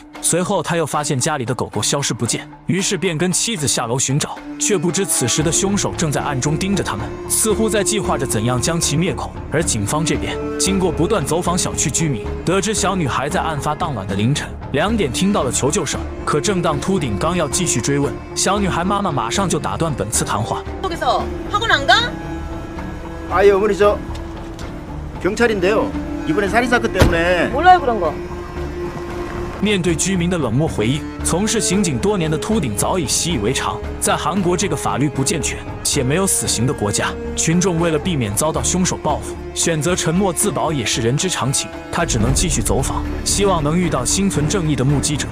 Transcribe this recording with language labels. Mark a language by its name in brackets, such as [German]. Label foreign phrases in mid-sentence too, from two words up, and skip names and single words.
[Chinese] 随后他又发现家里的狗狗消失不见，于是便跟妻子下楼寻找，却不知此时的凶手正在暗中盯着他们，似乎在计划着怎样将其灭口。而警方这边经过不断走访小区居民，得知小女孩在案发当晚的凌晨2点听到了求救声。可正当秃顶刚要继续追问，小女孩妈妈马上就打断本次谈话。 [Korean] 아예 어머니 저 경찰인데요. 이번에 살인사건 때문에 몰라요 그런 거. [Chinese] 面对居民的冷漠回应，从事刑警多年的秃顶早已习以为常。在韩国这个法律不健全且没有死刑的国家，群众为了避免遭到凶手报复，选择沉默自保也是人之常情。他只能继续走访，希望能遇到心存正义的目击者。